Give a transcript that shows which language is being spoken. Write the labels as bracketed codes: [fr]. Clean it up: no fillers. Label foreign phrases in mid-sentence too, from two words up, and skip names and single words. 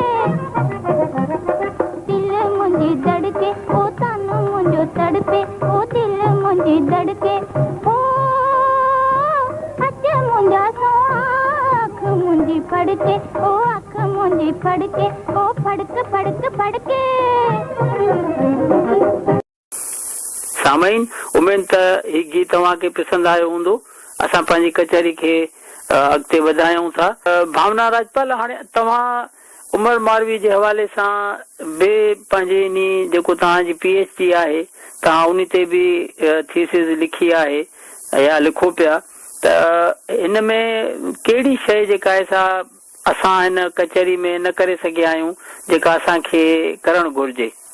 [sd] दिल मुंहिंजी धड़के ओ तन मुंहिंजो तड़पे ओ दिल मुंहिंजी धड़के ओ अच मुंहिंजा अख मुंहिंजी फड़के ओ अख मुंहिंजी फड़के ओ फड़क फड़क फड़के। सामईन उमेद त ही गीत तव्हांखे पसंदि आयो हूंदो। असां पंहिंजी कचहरी खे अॻिते वधायूं था। भावना राजपाल, हाणे तव्हां उमर मारवी जे हवाले सां ॿिए पंहिंजे इन जेको तव्हांजी PhD आहे, तव्हां उन ते बि थीसिस लिखी आहे या लिखो पिया, त हिन में कहिड़ी शइ जेका आहे सा असां हिन कचहरी में न करे सघिया आहियूं जेका असांखे करणु घुर्जे?